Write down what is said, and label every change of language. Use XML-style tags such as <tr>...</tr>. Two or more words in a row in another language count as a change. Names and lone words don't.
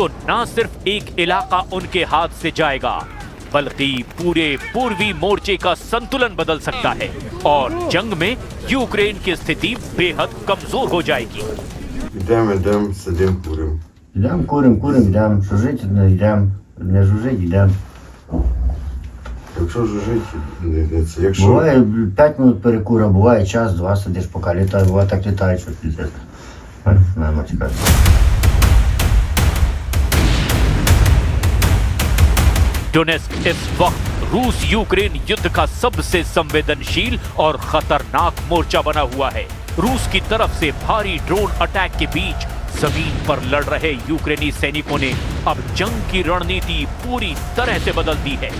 <hi>न सिर्फ एक इलाका उनके हाथ से जाएगा, बल्कि पूरे पूर्वी मोर्चे का संतुलन बदल सकता है और जंग में यूक्रेन की स्थिति बेहद कमजोर हो जाएगी।</hi> <uk>Йдемо, сидимо, куримо. Йдемо, куримо, йдемо. Жужить, йдемо. Не жужить, йдемо. Якщо жужить, якщо... Буває 5</uk> <ru>минут перекура,</ru> <uk>буває час-два сидиш, поки літає. Буває так літає, що піздець. Наверно, цікаво.</uk> <hi>डोनेस्क इस वक्त रूस यूक्रेन युद्ध का सबसे संवेदनशील और खतरनाक मोर्चा बना हुआ है। रूस की तरफ से भारी</hi> <en>drone attack</en> <hi>के बीच जमीन पर लड़ रहे यूक्रेनी सैनिकों ने अब जंग की रणनीति पूरी तरह से बदल दी है।</hi>